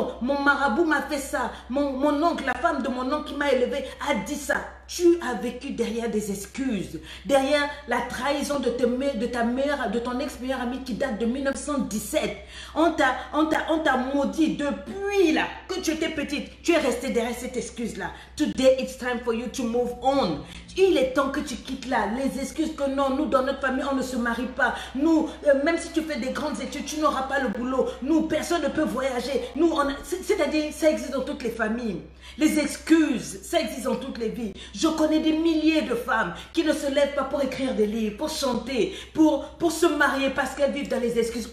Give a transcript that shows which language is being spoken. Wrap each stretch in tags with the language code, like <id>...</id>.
<fr>Mon marabout m'a fait ça, mon oncle, la femme de mon oncle qui m'a élevé a dit ça. Tu as vécu derrière des excuses, derrière la trahison de ton ex-meilleure amie qui date de 1917. On t'a maudit depuis là, que tu étais petite. Tu es restée derrière cette excuse-là.</fr> <en>Today, it's time for you to move on.</en> <fr>Il est temps que tu quittes là. Les excuses que non, nous dans notre famille, on ne se marie pas. Nous, même si tu fais des grandes études, tu n'auras pas le boulot. Nous, personne ne peut voyager. C'est-à-dire, ça existe dans toutes les familles. Les excuses, ça existe dans toutes les vies. Je connais des milliers de femmes qui ne se lèvent pas pour écrire des livres, pour chanter, pour se marier parce qu'elles vivent dans les excuses.</fr>